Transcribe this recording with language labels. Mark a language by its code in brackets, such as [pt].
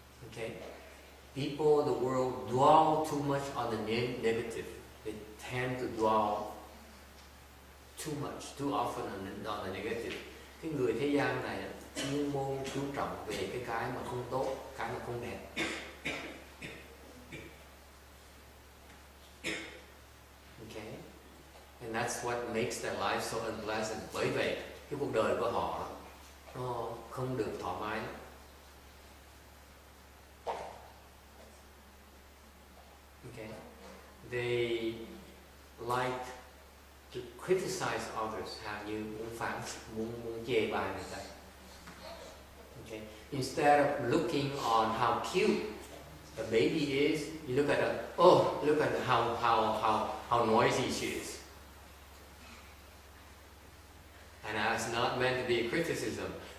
[en] Okay, people, the world dwell too much on the negative. They tend to dwell too much, too often on the negative. [vi] Cái người thế gian này chuyên môn chú trọng về cái mà không tốt, cái mà không đẹp. [en] Okay, and that's what makes their life so unpleasant. [vi] Bởi vậy cái cuộc đời của họ nó không được thoải mái. [en] Okay, they like to criticize others, [vi] hàm như muốn chê bai người ta. [en] Okay, instead of looking on how cute the baby is, you look at look at how noisy she is. And that's not meant to be a criticism.